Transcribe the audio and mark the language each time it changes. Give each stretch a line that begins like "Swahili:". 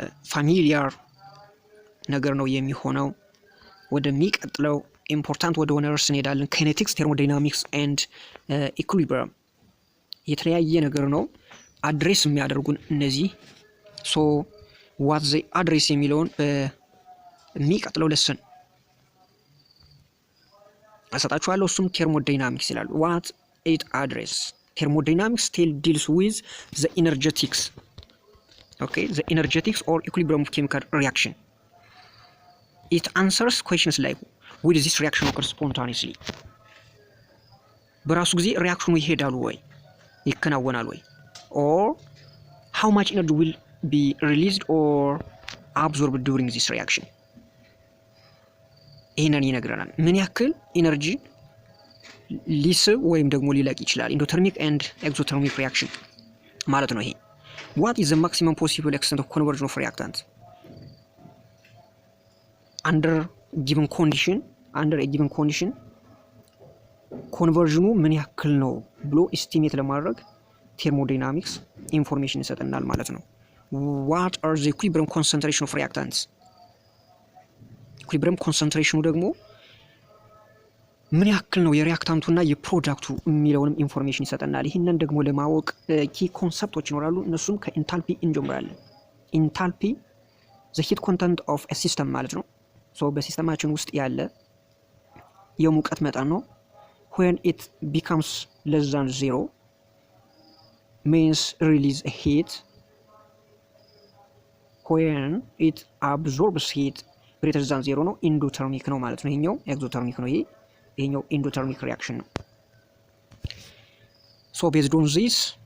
Amharic: ፋሚሊያር ነገር ነው የሚሆነው። ወደሚቀጥለው ኢምፖርታንት ወደ ሆነ ርዕስ እንሄዳለን። ካይኔቲክስ፣ ቴርሞዳይናሚክስ ኤንድ ኢኩሊብሪየም የተለያየ ነገር ነው አድሬስ የሚያደርጉን እነዚህ።
English: ሶ ዋት ዘ አድሬስ
Amharic: የሚለውን በሚቀጥለው ለሰን አሰጣችኋለሁ። እሱም ቴርሞዳይናሚክስ ይላል።
English: ዋት ኢት አድሬስ ቴርሞዳይናሚክስ ዲልስ ዊዝ ዘ ኢነርጀቲክስ okay the energetics or equilibrium of chemical reaction. It answers questions like will this reaction occur spontaneously
Amharic: በራሱ ጊዜ ሪአክሽኑ ይሄዳል ወይ ይከናወናል ወይ
English: or how much energy will be released or absorbed during this reaction
Amharic: ይሄንን ይነግረናል። ምን ያክል ኢነርጂ ሊስብ ወይም ደግሞ ሊለቅ ይችላል። ኢንዶተርሚክ ኤንድ ኤክዞተርሚክ ሪአክሽን ማለት ነው ይሄ።
English: What is the maximum possible extent of conversion of reactant under a given condition?
Amharic: ኮንቨርዥኑ ምን ያክል ነው ብሎ ኤስቲሜት ለማድረግ ቴርሞዳይናሚክስ ኢንፎርሜሽን ይሰጠናል ማለት ነው።
English: What are the equilibrium concentration of reactants?
Amharic: ኢኩሊብሪየም ኮንሰንትሬሽኑ ደግሞ ምን ያክል ነው የሪአክታንቱና የፕሮዳክቱ የሚለውንም ኢንፎርሜሽን ይሰጠናል። ይህንን ደግሞ ለማወቅ ኪ ኮንሰፕቶች ይኖራሉ። እነሱም ከኢንታልፒ እንጀምራለን። ኢንታልፒ
English: ዘ ሂት ኮንተንት ኦፍ ኤ ሲስተም
Amharic: ማለት ነው። ሶ በሲስተማችን ውስጥ ያለ የሙቀት መጠን ነው።
English: when it becomes less than 0 means release heat when it absorbs heat greater than 0
Amharic: ነው። ኢንዶተርሚክ ነው ማለት ነው። ይሄኛው ኤግዞተርሚክ ነው። ይሄኛው ኢንዶተርሚክ ሪያክሽን ነው።
English: ሶ ቤዝድ ኦን ዚስ